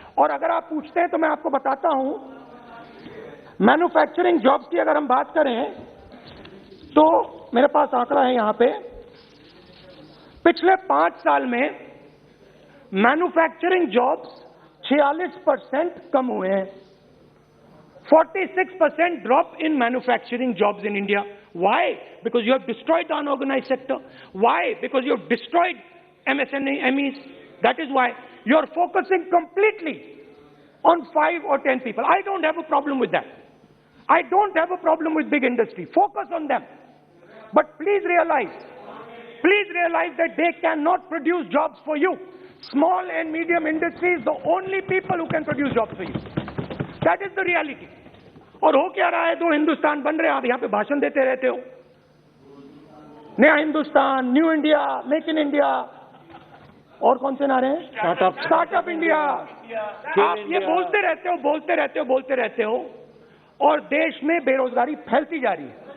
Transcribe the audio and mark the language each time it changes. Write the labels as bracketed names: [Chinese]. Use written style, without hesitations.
[Hindi] और अगर आप पूछते हैं तो मैं आपको बताता हूं, मैन्युफैक्चरिंग जॉब्स की अगर हम बात करें तो मेरे पास आंकड़ा है यहां पे। पिछले 5 साल में मैन्युफैक्चरिंग जॉब्स 46% कम हुए हैं। [English] 46% drop in manufacturing jobs in India. Why? Because you have destroyed the unorganized sector. Why? Because you have destroyed MSMEs. That is why you are focusing completely on 5 or 10 people. I don't have a problem with that. I don't have a problem with big industry. Focus on them. But please realize that they cannot produce jobs for you. Small and medium industry is the only people who can produce jobs for you. That is the reality. [Hindi] और हो क्या रहा है? 2 हिंदुस्तान बन रहे हैं। आप यहाँ पे भाषण देते रहते हो, नया Hindustan, new India, make in India, और कौन से नारे हैं? Startup India. आप ये बोलते रहते हो और देश में बेरोजगारी फैलती जा रही है।